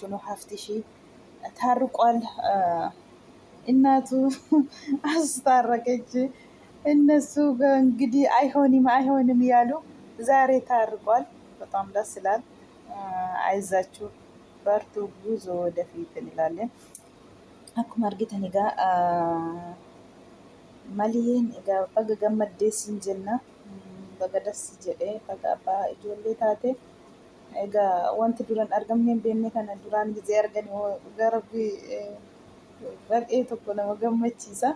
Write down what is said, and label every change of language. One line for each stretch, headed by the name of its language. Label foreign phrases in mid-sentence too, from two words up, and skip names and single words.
Amharic: ነው ሀፍትሽ ታርቋል። እናቱ አስታረቀች። እነሱ እንግዲህ አይሆንም ያሉ ዛሬ ታርቋል። በጣም ደስ ይላል። አይዛችሁ በርቱ፣ ጉዞ ወደፊት እንላለን።
Oromo: akkuma argitan egaa maliin egaa baga gammaddeessin jenna. Baga dassi jedhee baga abbaa ijoollee taate. Egaa wanti duraan argamne hin beekne kana duraan gisee arganii garbi baay'ee tokko nama gammachiisa.